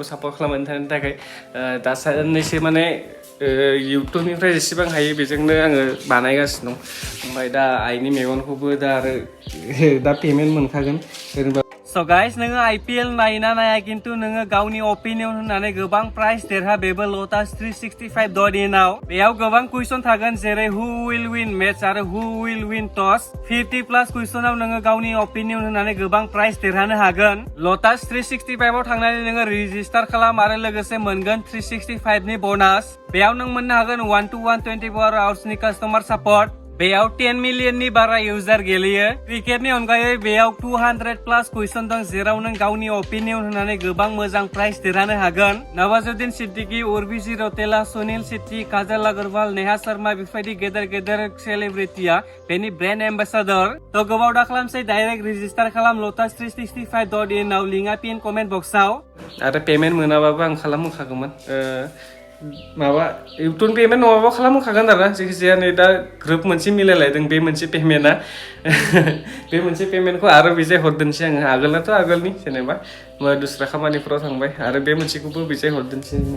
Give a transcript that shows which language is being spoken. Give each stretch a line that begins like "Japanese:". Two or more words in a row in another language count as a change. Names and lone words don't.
Bodo: सापर्ट खालामनानै थानायनि थाखाय दा साननैसो माने इउटुबनिफ्राय जेसेबां हायो बेजोंनो आङो बानायगासिनो दं ओमफ्राय दा आइनि मेगनखौबो दा आरो दा पेमेन्ट मोनखागोन जेनेबा
English: So guys,
Bodo: नोङो IPL नायना नाया खिन्थु नोङो गावनि अपिनियन होननानै गोबां प्राइज देरहा बेबो लटास 365.in आव बेयाव गोबां कुइसन थागोन जेरै
English: who will win match
Bodo: आरो
English: who will win toss
Bodo: 50+ कुइसनाव नोङो गावनि अपिनियन होननानै गोबां प्राइज देरहानो हागोन लटास 365 आव थांनानै नोङो रेजिस्टार खालाम आरो लोगोसे मोनगोन 365 नि बोनास बेयाव नों मोननो हागोन 1-to-1 24 आवर्स नि
English: customer support
Bodo: बेयाव 10 मिलियननि बारा इउजार गेलेयो क्रिकेटनि अनगायै बेयाव 200+ कुइसन दं जेराव नों गावनि अपिनियन होननानै गोबां मोजां प्राइज देरहानो हागोन नवाजुद्दिन सिद्दिकी उर्वशी रौतेला सुनील शेट्टी काजल अग्रवाल नेहा शर्मा बेफोरबायदि गेदेर सेलिब्रिटिया बेनि
English: brand ambassador
Bodo: थ' गोबाव दा खालामसै
English: direct register
Bodo: खालाम लटास 365.in आव लिंकआ
English: pin comment boxआव
Bodo: आरो पेमेन्ट मोनाबाबो आं खालामखागौमोन माबा इउटुब पेमेन्ट नङाबा खालामखागोन आरो ना जायखिजाया नै दा ग्रुप मोनसे मिलायलायदों बे मोनसे पेमेन्टआ बे मोनसे पेमेन्टखौ आरो बेजाय हरदोंसै आङो आगोलनाथ' आगोलनि जेनेबा दस्रा खामानिफोराव थांबाय आरो बे मोनसेखौबो बेजाय हरदोंसै